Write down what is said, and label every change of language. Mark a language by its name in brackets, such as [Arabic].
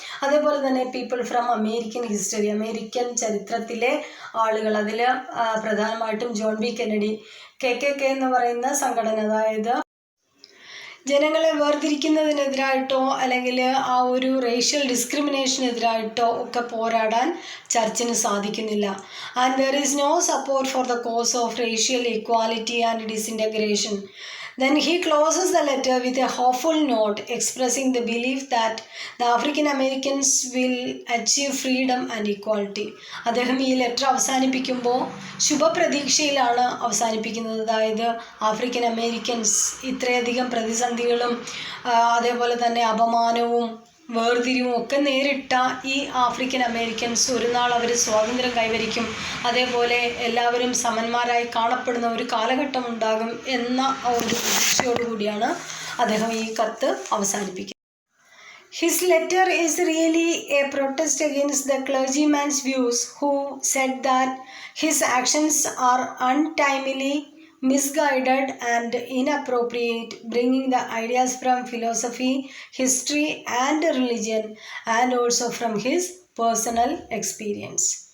[Malayalam] അതേപോലെ തന്നെ [English] people from American history, [Malayalam] American ചരിത്രത്തിലെ ആളുകൾ, അതിൽ പ്രധാനമായിട്ടും ജോൺ ബി കെന്നഡി, KKK എന്ന് പറയുന്ന സംഘടന, അതായത് ജനങ്ങളെ വേർതിരിക്കുന്നതിനെതിരായിട്ടോ അല്ലെങ്കിൽ ആ ഒരു റേഷ്യൽ ഡിസ്ക്രിമിനേഷനെതിരായിട്ടോ ഒക്കെ പോരാടാൻ ചർച്ചിന് സാധിക്കുന്നില്ല. [English] And there is no support for the cause of racial equality and disintegration. Then he closes the letter with a hopeful note expressing the belief that the African Americans will achieve freedom and equality. [Malayalam] അദ്ദേഹം ഈ letter അവസാനിപ്പിക്കുമ്പോൾ ശുഭപ്രതീക്ഷയിലാണ് അവസാനിപ്പിക്കുന്നത്. അതായത് African Americans ഇത്രയധികം പ്രതിസന്ധികളും അതേപോലെ തന്നെ അപമാനവും വേർതിരിവും ഒക്കെ നേരിട്ട ഈ ആഫ്രിക്കൻ അമേരിക്കൻസ് ഒരു നാൾ അവർ സ്വാതന്ത്ര്യം കൈവരിക്കും, അതേപോലെ എല്ലാവരും സമന്മാരായി കാണപ്പെടുന്ന ഒരു കാലഘട്ടം ഉണ്ടാകും എന്ന ഒരു പ്രതീക്ഷയോടുകൂടിയാണ് അദ്ദേഹം ഈ കത്ത് അവസാനിപ്പിക്കുന്നത്. [English] His letter is really a protest against the clergyman's views, who said that his actions are untimely, misguided and inappropriate, bringing the ideas from philosophy, history and religion, and also from his personal experience.